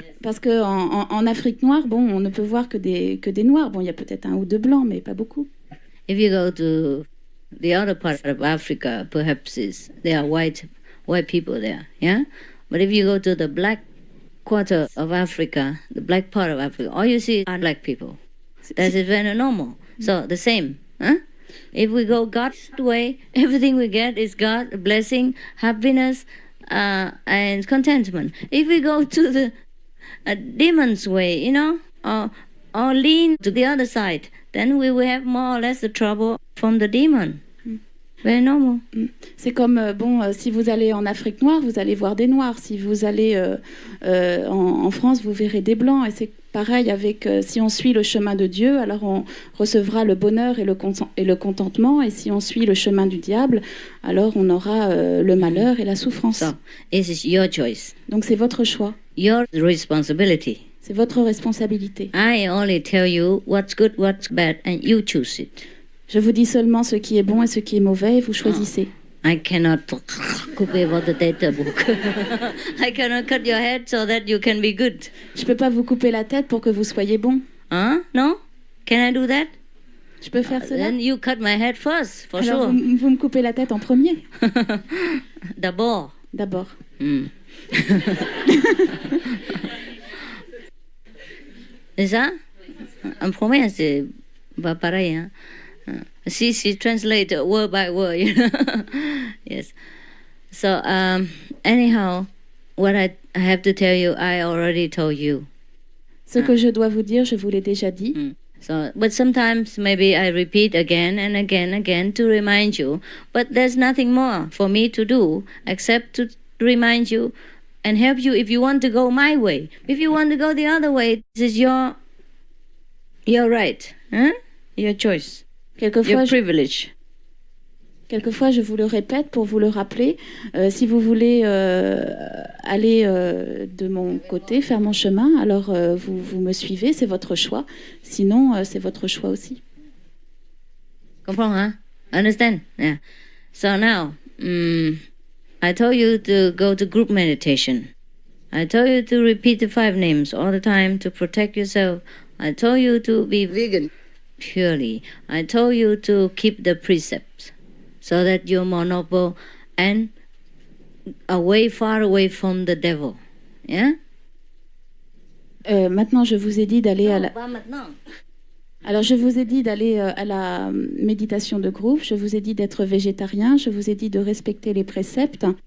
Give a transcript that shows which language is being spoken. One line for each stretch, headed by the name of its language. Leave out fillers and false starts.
French: Parce que en Afrique noire, on ne peut voir que des noirs. Il y a peut-être 1 ou 2 blancs, mais pas beaucoup.
English: If you go to the other part of Africa, perhaps there are white people there, yeah. But if you go to the black quarter of Africa, the black part of Africa, all you see are black people. That is very normal. So the same, huh? If we go God's way, everything we get is God, blessing, happiness, and contentment. If we go to the demon's way, or lean to the other side, then we will have more or less the trouble from the demon. Very normal.
French: C'est comme, si vous allez en Afrique noire, vous allez voir des noirs. Si vous allez en France, vous verrez des blancs. Et c'est pareil avec, si on suit le chemin de Dieu, alors on recevra le bonheur et le contentement. Et si on suit le chemin du diable, alors on aura le malheur et la souffrance.
English: So, it is your choice.
French: Donc c'est votre choix.
English: Your responsibility.
French: C'est votre responsabilité.
English: I only tell you what's good, what's bad, and you choose it.
French: Je vous dis seulement ce qui est bon et ce qui est mauvais, et vous choisissez.
English: I cannot
French: couper votre tête.
English: I cannot cut your head so that you can be good.
French: Je peux pas vous couper la tête pour que vous soyez bon.
English: No? Can I do that?
French: Je peux faire cela?
English: Then you cut my head first, for
French: Alors
English: sure.
French: vous me coupez la tête en premier. D'abord. C'est ça? En premier, c'est pas pareil, hein?
English: See, translate word by word, Yes. So, anyhow, what I have to tell you, I already told you.
French: Ce que je dois vous dire, je vous l'ai déjà dit.
English: So, but sometimes maybe I repeat again and again to remind you. But there's nothing more for me to do except to remind you and help you if you want to go my way. If you want to go the other way, this is your right, huh? Your choice, your privilege.
French: Quelquefois, je vous le répète pour vous le rappeler. Si vous voulez aller de mon côté, faire mon chemin, alors vous me suivez, c'est votre choix. Sinon, c'est votre choix aussi. Comprends, hein?
English: Understand? Yeah. So now, I told you to go to group meditation. I told you to repeat the 5 names all the time to protect yourself. I told you to be vegan purely. I told you to keep the precepts so that you're more noble and far away from the devil. Yeah?
French: Maintenant, je vous ai dit d'aller à la... Pas maintenant. Alors, je vous ai dit d'aller à la méditation de groupe, je vous ai dit d'être végétarien, je vous ai dit de respecter les préceptes.